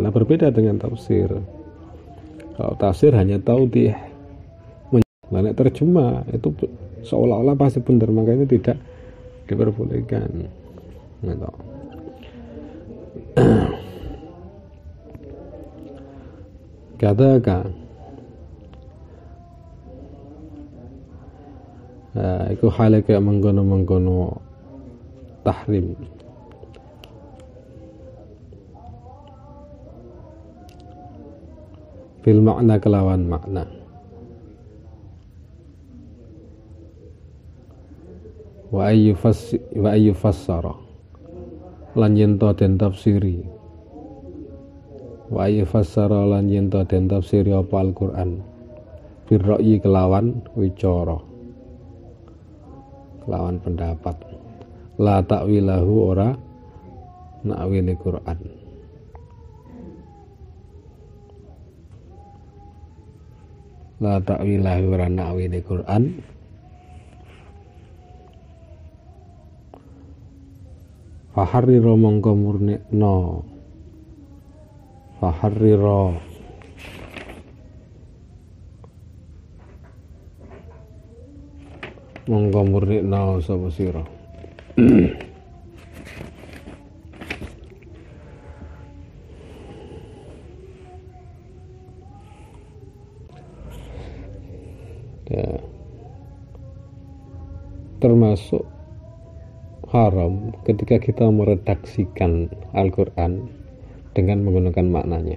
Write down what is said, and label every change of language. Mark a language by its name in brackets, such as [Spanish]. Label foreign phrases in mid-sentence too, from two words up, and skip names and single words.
[Indonesian] Nah, berbeda dengan tafsir. Kalau tafsir hanya taudih, mana terjemah itu seolah-olah pasti benar, makanya tidak diperbolehkan. Gitu. [Javanese] Katakan iku hale kaya mengkono-mengkono tahrim. [Arabic] Bil makna [Javanese] kelawan makna. [Arabic] Wa ayyu fassara [Javanese] lan yen to den tafsiri. [Arabic] Wa ayyu fassara [Javanese] lan yen to den tafsiri apa Al-Qur'an. [Arabic] Bir ra'yi [Javanese] kelawan wicara. Kelawan pendapat. [Arabic] La ta'wilahu [Javanese] ora nakwili Qur'an. [Arabic] La ta'wilahu [Javanese] ora nakwili Qur'an. Faharriro mongko murnekno. Faharriro mongko murnekno sapa sira. [Indonesian] Ya. Termasuk haram ketika kita meredaksikan Al-Quran dengan menggunakan maknanya.